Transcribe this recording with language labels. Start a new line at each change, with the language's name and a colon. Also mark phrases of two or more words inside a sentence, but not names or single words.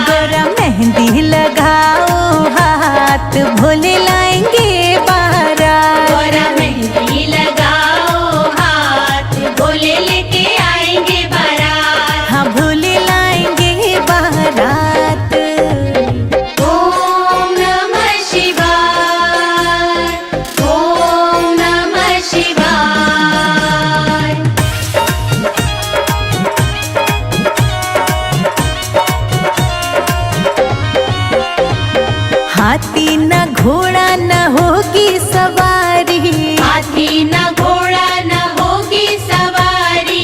Hindi: गौरा मेहंदी लगाओ हाथ, भोले लाएंगे बारात। गौरा मेहंदी लगाओ हाथ, भोले लेके आएंगे बारात। हाँ भोले लाएंगे बारात।
Sanskrit: ओम नमः शिवाय, ओम नमः शिवाय।
Hindi: हाथी न घोड़ा न होगी सवारी, हाथी न घोड़ा न होगी सवारी।